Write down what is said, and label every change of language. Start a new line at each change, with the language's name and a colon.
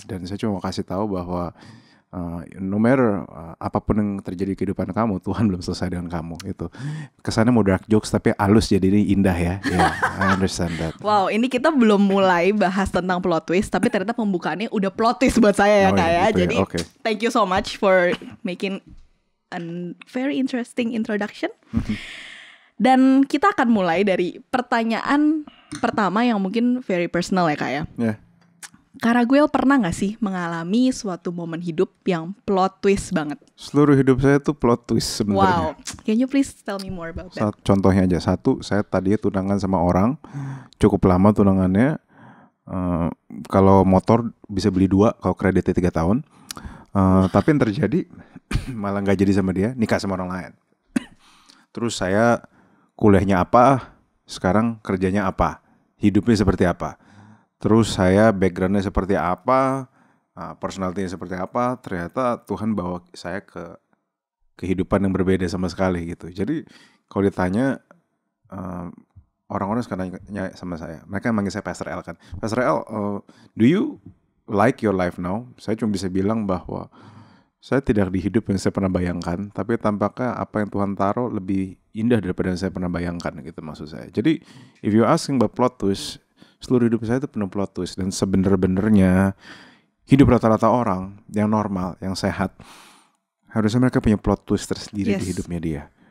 Indonesian: Dan saya cuma kasih tahu bahwa
English: no matter
Indonesian: apapun yang terjadi di kehidupan kamu, Tuhan belum selesai dengan kamu. Itu kesannya mau
English: dark jokes
Indonesian: tapi halus jadi indah ya.
English: Yeah, I understand that.
Indonesian: Wow, ini kita belum mulai bahas tentang plot twist, tapi ternyata pembukaannya udah plot twist buat saya ya Kak ya. Gitu Jadi
English: okay. Thank you so much for making a very interesting introduction.
Indonesian: Dan kita akan mulai dari pertanyaan pertama yang mungkin
English: very personal
Indonesian: ya Kak ya.
English: Yeah.
Indonesian: Kak Raguel pernah gak sih mengalami suatu momen hidup yang plot twist banget? Seluruh hidup saya tuh plot twist sebenarnya.
English: Wow, can you please tell me more about that?
Indonesian: Contohnya aja, saya tadinya tunangan sama orang, cukup lama tunangannya. Kalau motor bisa beli 2, kalau kreditnya 3 tahun. Tapi yang terjadi malah gak jadi sama dia, nikah sama orang lain. Terus saya kuliahnya apa, sekarang kerjanya apa, hidupnya seperti apa. Terus saya backgroundnya seperti apa, personality-nya seperti apa. Ternyata Tuhan bawa saya ke kehidupan yang berbeda sama sekali gitu. Jadi kalau ditanya, orang-orang sekarang nanya sama saya, mereka manggil saya Pastor L kan.
English: Pastor L, do you like your life now?
Indonesian: Saya cuma bisa bilang bahwa saya tidak di hidup yang saya pernah bayangkan, tapi tampaknya apa yang Tuhan taruh lebih indah daripada yang saya pernah bayangkan gitu maksud saya. Jadi
English: if you asking about plot twist,
Indonesian: seluruh hidup saya itu penuh plot twist. Dan sebenar-benarnya hidup rata-rata orang yang normal, yang sehat, harusnya mereka punya plot twist tersendiri di hidupnya dia.